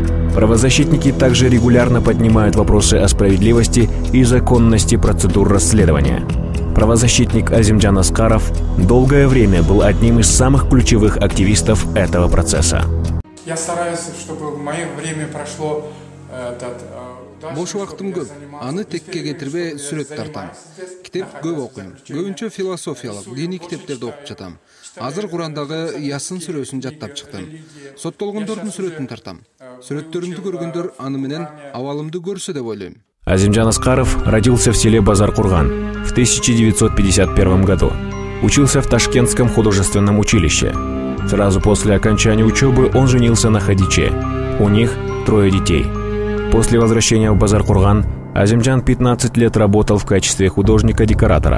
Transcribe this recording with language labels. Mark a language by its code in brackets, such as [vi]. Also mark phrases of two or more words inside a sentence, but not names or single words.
[ru] Правозащитники также регулярно поднимают вопросы о справедливости и законности процедур расследования. Правозащитник Азимджан Аскаров долгое время был одним из самых ключевых активистов этого процесса. Я стараюсь, чтобы мое время прошло [ky] Бош вакытым көп. Аны текке кетирбей сүрөт тартам. Китеп көп окуйм. Көбүнчө философиялык, диний китептерди окуп жатам. Азыр Курандагы Ясын сүрөсүн жаттап чыктым. Соттолгондордун сүрөтүн тартам. Сүрөттөрүмдү көргөндөр аны менен абалымды көрсө деп ойлойм. [ru] Азимджан Аскаров родился в селе Базар-Курган в 1951 году. Учился в Ташкентском художественном училище. Сразу после окончания учебы он женился на Хадиче. У них 3 детей. После возвращения в Базар-Курган Азимджан 15 лет работал в качестве художника-декоратора.